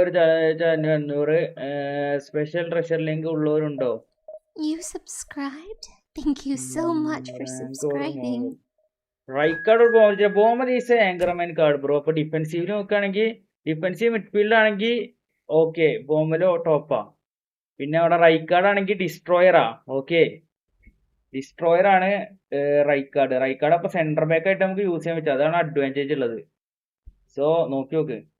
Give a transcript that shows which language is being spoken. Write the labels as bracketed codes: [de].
[ml] ഒരു 500 special treasure link ഉള്ളവരുണ്ടോ? [en] You subscribed? Thank you so much for subscribing. Rijkaard ബോമർ is anchorman card bro. [ml] അപ്പൊ defensively നോക്കുകയാണെങ്കിൽ defensive midfield ആണെങ്കിൽ okay ബോമലോ ടോപ്പാ. പിന്നെ അവിടെ Rijkaard ആണെങ്കിൽ ഡിസ്ട്രോയറാ. ഓക്കെ ഡിസ്ട്രോയർ ആണ് റൈക്കാർഡ്. റൈക്കാർഡ് അപ്പൊ സെന്റർ ബാക്ക് ആയിട്ട് നമുക്ക് യൂസ് ചെയ്യാൻ പറ്റും. അതാണ് അഡ്വാൻറ്റേജ് ഉള്ളത്. സോ നോക്കി നോക്ക്.